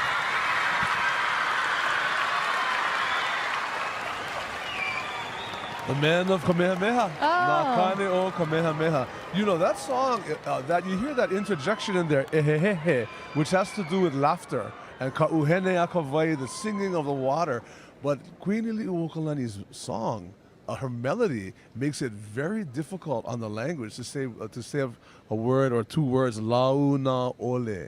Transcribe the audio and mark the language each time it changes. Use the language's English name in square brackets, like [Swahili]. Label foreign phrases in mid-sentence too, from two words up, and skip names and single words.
[English] The Men of Kamehameha. Oh. [Hawaiian] Nakane o Kamehameha. [English] You know, that song, that you hear that interjection in there, ehehehe, which has to do with laughter, and [Hawaiian] ka'uhene a Hawaii, [English] the singing of the water. But Queen Iliuokalani's song, her melody, makes it very difficult on the language to say a word or two words, [Hawaiian] launa ole.